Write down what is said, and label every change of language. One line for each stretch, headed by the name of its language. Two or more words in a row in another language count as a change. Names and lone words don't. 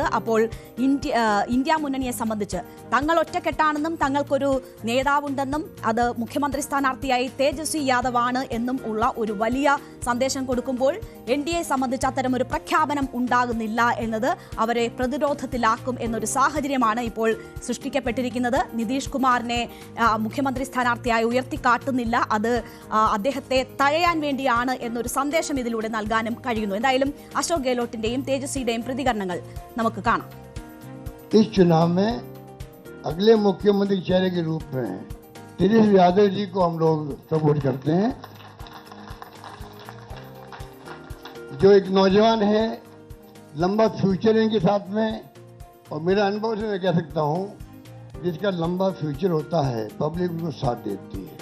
Malayalam: അപ്പോൾ ഇന്ത്യ മുന്നണിയെ സംബന്ധിച്ച് തങ്ങൾ ഒറ്റക്കെട്ടാണെന്നും തങ്ങൾക്കൊരു നേതാവുണ്ടെന്നും അത് മുഖ്യമന്ത്രി സ്ഥാനാർത്ഥിയായി തേജസ്വി യാദവാണ് എന്നും ഉള്ള ഒരു വലിയ സന്ദേശം കൊടുക്കുമ്പോൾ NDAയെ സംബന്ധിച്ച് അത്തരമൊരു പ്രഖ്യാപനം ഉണ്ടാകുന്നില്ല എന്നത് അവരെ പ്രതിരോധത്തിലാക്കും എന്നൊരു സാഹചര്യമാണ് ഇപ്പോൾ സൃഷ്ടിക്കപ്പെട്ടിരിക്കുന്നത്. നിതീഷ് കുമാറിനെ മുഖ്യമന്ത്രി സ്ഥാനാർത്ഥിയായി ഉയർത്തിക്കാട്ടുന്നില്ല, അത് അദ്ദേഹത്തെ തഴയാൻ വേണ്ടിയാണ് എന്നൊരു സന്ദേശം ഇതിലൂടെ നൽകാനും കഴിയുന്നു. എന്തായാലും അശോക് ഗെഹ്ലോട്ടിന്റെയും തേജസ്വിയുടെയും പ്രതികരണങ്ങൾ നമുക്ക് കാണാം.
Hindi: इस चुनाव में अगले मुख्यमंत्री चेहरे के रूप में तेजस्वी यादव जी को हम लोग सपोर्ट करते हैं, जो एक नौजवान है, लंबा फ्यूचर इनके साथ में, और मेरा अनुभव से मैं कह सकता हूँ जिसका लंबा फ्यूचर होता है पब्लिक उनको साथ देती है.